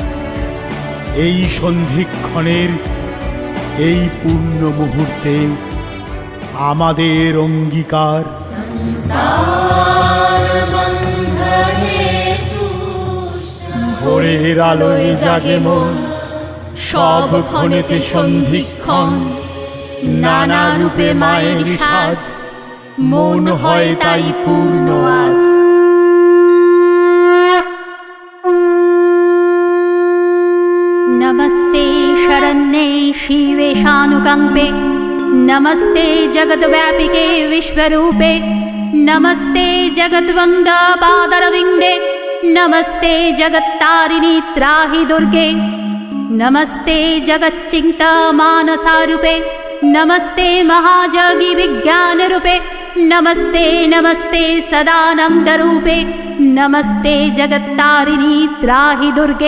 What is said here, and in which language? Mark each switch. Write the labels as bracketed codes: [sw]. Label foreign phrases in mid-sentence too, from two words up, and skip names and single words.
[bn] এই সন্ধিক্ষণের এই পূর্ণ মুহূর্তে আমাদের অঙ্গীকার, ভোরের আলোয় জাগে মন, সব ক্ষণেতে সন্ধিক্ষণ। নানা রূপে মায়ের সাজ, মন হয় তাই পূর্ণ আজ। [sa] नमस्ते शरण्ये शिवे शानुकंपे, नमस्ते जगद्व्यापिके विश्वरूपे, नमस्ते जगद्वंदपादरविन्दे, नमस्ते जगत्तारिणी त्राहि दुर्गे, नमस्ते जगच्चिन्तामानसारूपे, नमस्ते महाजगी विज्ञानरूपे, नमस्ते नमस्ते सदानन्दरूपे, नमस्ते जगत्तारिणी त्राहि दुर्गे।